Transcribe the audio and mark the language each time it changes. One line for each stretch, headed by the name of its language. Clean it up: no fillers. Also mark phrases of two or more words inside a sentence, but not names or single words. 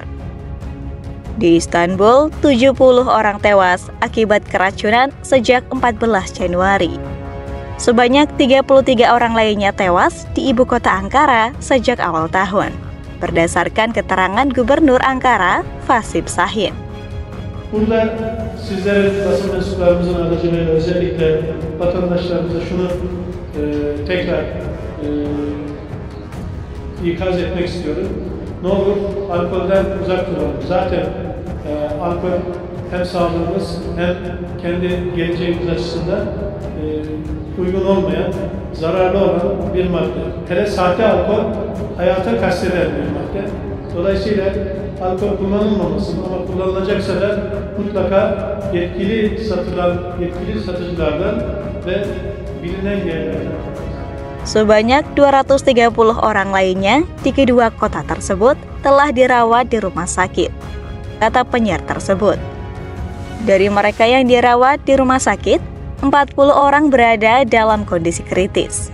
Indonesian: Di Istanbul, 70 orang tewas akibat keracunan sejak 14 Januari. Sebanyak 33 orang lainnya tewas di ibu kota Ankara sejak awal tahun, berdasarkan keterangan Gubernur Ankara, Fatih Şahin.
Turkish: Burada sizlere, basın mensuplarımızın aracılığıyla özellikle vatandaşlarımıza şunu tekrar ikaz etmek istiyorum. Ne olur alkolden uzak duralım. Zaten alkol hem sağlığımız hem kendi geleceğimiz açısından uygun olmayan, zararlı olan bir madde. Hele sahte alkol hayata kasteden bir madde. Dolayısıyla alkol kullanılmaması ama kullanılacaksa da mutlaka yetkili satıcılardan ve bilinen yerlerden.
Indonesian: Sebanyak 230 orang lainnya di kedua kota tersebut telah dirawat di rumah sakit, kata penyiar tersebut. Dari mereka yang dirawat di rumah sakit, 40 orang berada dalam kondisi kritis.